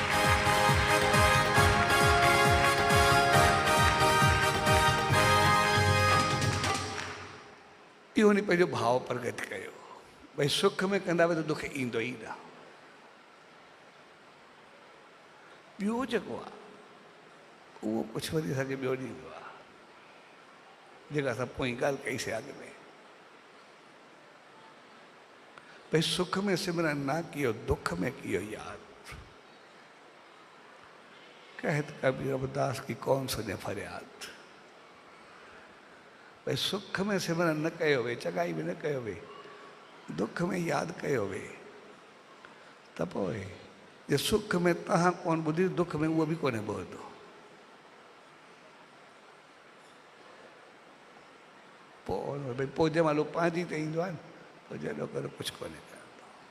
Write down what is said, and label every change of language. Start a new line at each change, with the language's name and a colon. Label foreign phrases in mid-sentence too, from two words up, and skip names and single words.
Sindhi: इहो वञी पंहिंजो भाव प्रगट कयो। भई सुख में कंदा त दुख ईंदो ई न। ॿियो जेको आहे उहो कुझु वरी असांखे ॿियो ॾींदो आहे, जेका असां पोइ ॻाल्हि कईसीं अॻु में।
Hindi: भई सुख में सिमरन ना कियो, दुख में कियो याद। कहत कबीर रविदास की कौन सुने फरियाद।
Sindhi: भई सुख में सिमरन न कयो वे, चङाई बि न कयो वे, दुख में यादि कयो वे, त पोइ जे सुख में तव्हां कोन ॿुधी, दुख में उहो बि कोन्हे ॿुधंदो। पोइ भई पोइ जंहिं महिल पंहिंजी ते ईंदो आहे न, पोइ जॾो करे कुझु कोन्हे कंदो।